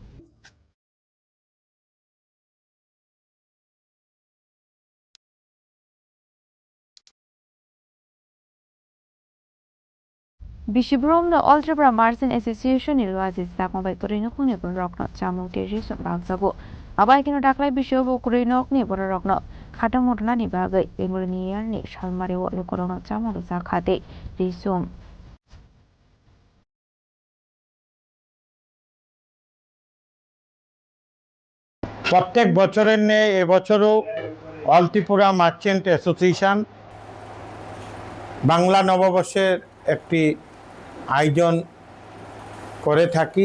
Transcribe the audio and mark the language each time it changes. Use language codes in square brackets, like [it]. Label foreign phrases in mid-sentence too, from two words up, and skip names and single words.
[trp] Bishibrom All Tripura Merchant Association ilwazi zakmbai koreno khune borokno chamung te resum bagza bo abai kino daklai bishobo koreno ni borokno khatang motnani bagai Bengali ni salmari wo lokorono chamung zakhate resum [bn] প্রত্যেক বছরের ন্যায় এবছরও অল ত্রিপুরা মার্চেন্ট অ্যাসোসিয়েশন বাংলা নববর্ষের একটি আয়োজন করে থাকি।